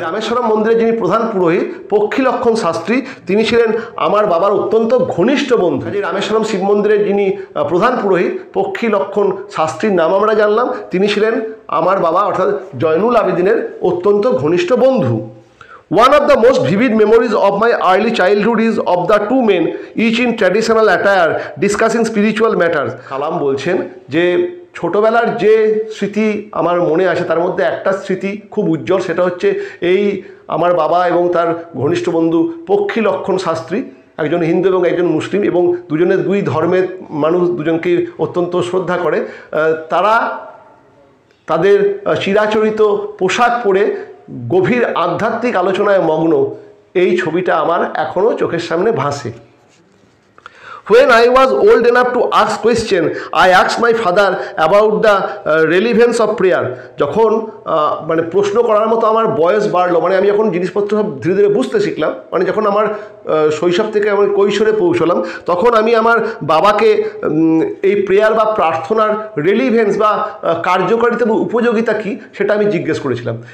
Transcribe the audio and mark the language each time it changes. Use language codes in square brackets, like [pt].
[bn] রামেশ্বরম মন্দিরের যিনি প্রধান পুরোহিত পক্ষী লক্ষ্মণ শাস্ত্রী, তিনি ছিলেন আমার বাবার অত্যন্ত ঘনিষ্ঠ বন্ধু। যে রামেশ্বরম শিব মন্দিরের যিনি প্রধান পুরোহিত পক্ষী লক্ষ্মণ শাস্ত্রীর নাম আমরা জানলাম, তিনি ছিলেন আমার বাবা অর্থাৎ জয়নুল আবেদিনের অত্যন্ত ঘনিষ্ঠ বন্ধু। [en] One of the most vivid memories of my early childhood is of the two men, each in traditional attire, discussing spiritual matters. [bn] কালাম বলছেন যে ছোটোবেলার যে স্মৃতি আমার মনে আছে তার মধ্যে একটা স্মৃতি খুব উজ্জ্বল, সেটা হচ্ছে এই আমার বাবা এবং তার ঘনিষ্ঠ বন্ধু পক্ষী লক্ষ্মণ শাস্ত্রী, একজন হিন্দু এবং একজন মুসলিম, এবং দুজনের দুই ধর্মের মানুষ, দুজনকে অত্যন্ত শ্রদ্ধা করে। তারা তাদের চিরাচরিত পোশাক পরে গভীর আধ্যাত্মিক আলোচনায় মগ্ন। এই ছবিটা আমার এখনও চোখের সামনে ভাসে। [en] When I was old enough to ask question, I asked my father about the relevance of prayer. [bn] যখন মানে প্রশ্ন করার মতো আমার বয়স বাড়লো, মানে আমি যখন জিনিসপত্র সব ধীরে ধীরে বুঝতে শিখলাম, মানে যখন আমার শৈশব থেকে আমার কৈশোরে পৌঁছলাম, তখন আমি আমার বাবাকে এই প্রেয়ার বা প্রার্থনার রেলিভেন্স বা কার্যকারিতা এবং উপযোগিতা কী সেটা আমি জিজ্ঞেস করেছিলাম।